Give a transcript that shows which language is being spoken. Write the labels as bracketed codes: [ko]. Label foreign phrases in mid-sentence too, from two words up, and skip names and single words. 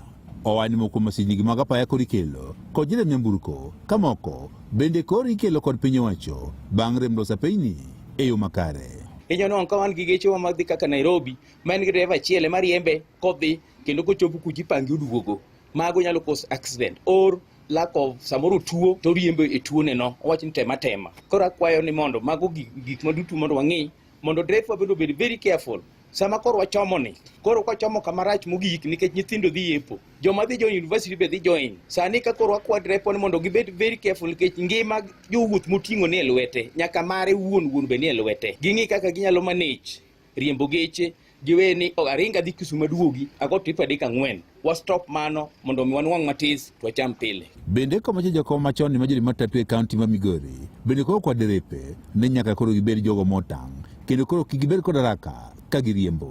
[luo] Owani moko masindigi mag apaya kod ikelo kod jiriemb nyamburko ka moko bende koro ikelo kod piny owacho bang' rem loso apeyni e yo makare. Inyono ka wan gi geche mag dhi kaka Nairobi ma en gi driver achiel mariembe kodhi kendo kochopo kuji pangi oduogo, mago nyalo [en] cause accident or lack of [luo] samoro tuo to riembo e tuone no owach ni tema. Koro akwayo ni mondo mago gik maduto mondo wang'i mondo driver bed [en] very careful [luo] sama koro wachomo ni koro kwachomo kamarach mogik nikech nyithindo dhi yepo, joma dhi [en] join university [luo] be dhi join sani ka koro akwa driver ni mondo gibed [en] very careful [luo] nikech ngima jowuoth moting'o ni e lwete nyaka mare wuon be ni e lwete. Ging'i kaka ginyalo manage riembo geche giweni aringa dhi Kisumu maduogi ago trip adek 4 wa stop mano mondo mi wanwang' matis to wacham pile. Bende kama jakom machon ni majori matatu e kaunti ma Migori bende koro kwa derepe ne nyaka koro gibed jogo motang' kendo koro kigibed kod haraka ka giriembo.